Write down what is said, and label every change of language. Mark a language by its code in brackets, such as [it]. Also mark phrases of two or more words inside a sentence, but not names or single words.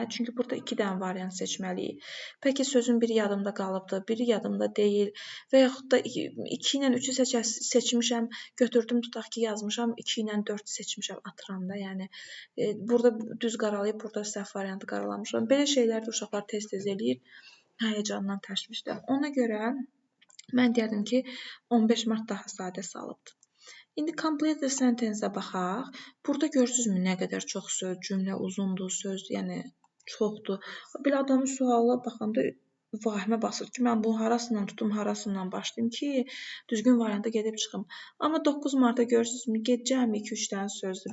[az] Çünki burada 2 dənə variant seçməliyik. Bəlkə sözün biri yadımda qalıbdır, biri yadımda deyil və yaxud da 2 ilə 3-ü seçmişəm, götürdüm, tutaq ki, yazmışam, 2 ilə 4-ü seçmişəm, atıram da. Yəni, burada düz qaralayıb, burada səhv variantı qaralamışam. Belə şeylər də uşaqlar tez-tez eləyir. Həyəcandan, təşvişdən. Ona görə mən deyərdim ki, 15 mart daha sadə salıbdır. İndi [en] complete the sentence- [az] ə baxaq. Burada görürsünüzmü nə qədər çox söz, cümlə uzundur, söz, yəni çoxdur. Belə adamın sualına baxanda vahimə basır ki, mən bunu harasından tutum, harasından başlayım ki, düzgün varianta gedib çıxım. Amma 9 marta görürsünüzmü, cəmi 2-3 dənə sözdür.